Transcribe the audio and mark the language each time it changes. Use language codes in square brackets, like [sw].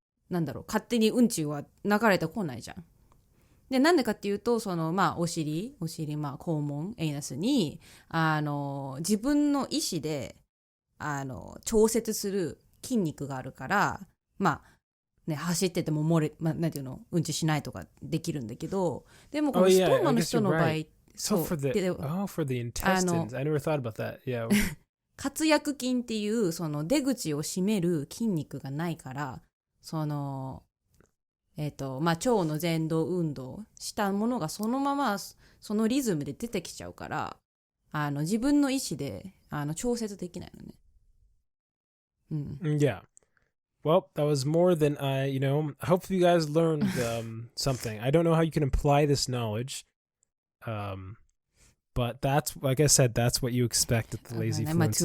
[ja] 勝手にうんちは流れてこないじゃん。で、なんでかっていうと、お尻、肛門、エイナスに、自分の意思で、調節する筋肉があるから、走っててもなんていうの、うんちしないとかできるんだけど、でもこのストーマの人の場合、 [en] So for the intestines, I never thought about that. Yeah. [ja] 括約筋っていうその出口を閉める筋肉がないから、腸の前動運動したものがそのままそのリズムで出てきちゃうから、自分の意思で調節できないのね。 [en] Yeah. Well, that was more than hopefully you guys learned something. I don't know how you can apply this knowledge. But that's, like I said, that's what you expect at the Lazy Fluency.